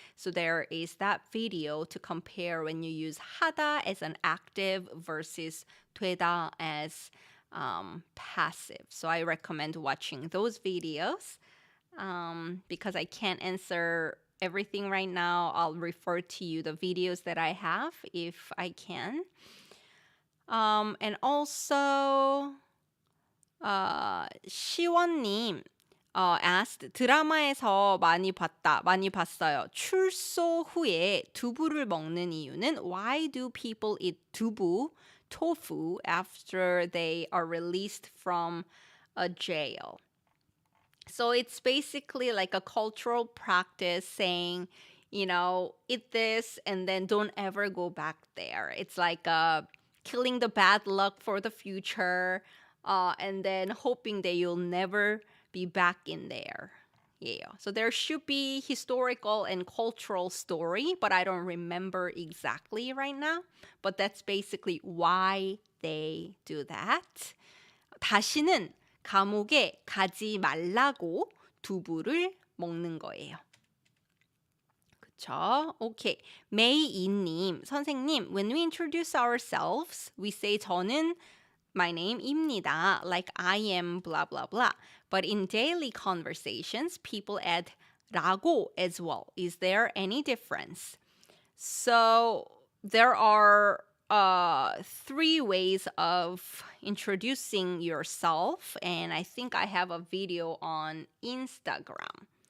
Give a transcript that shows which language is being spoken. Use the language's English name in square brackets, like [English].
[English] So there is that video to compare when you use 하다 as an active versus 되다 as passive. So I recommend watching those videos. Because I can't answer everything right now, I'll refer to you the videos that I have if I can. And also, 시원님 asked, [Korean] 드라마에서 많이 봤어요. 출소 후에 두부를 먹는 이유는 [English] why do people eat 두부, tofu, after they are released from a jail? So it's basically like a cultural practice saying, eat this and then don't ever go back there. It's like killing the bad luck for the future, and then hoping that you'll never be back in there. Yeah. So there should be historical and cultural story, but I don't remember exactly right now. But that's basically why they do that. [Korean] 다시는 감옥에 가지 말라고 두부를 먹는 거예요. 그쵸? [English] Okay. 메이이님, 선생님, when we introduce ourselves, we say 저는 my name입니다, like I am blah blah blah. But in daily conversations, people add 라고 as well. Is there any difference? So there are 3 ways of introducing yourself, and I think I have a video on Instagram.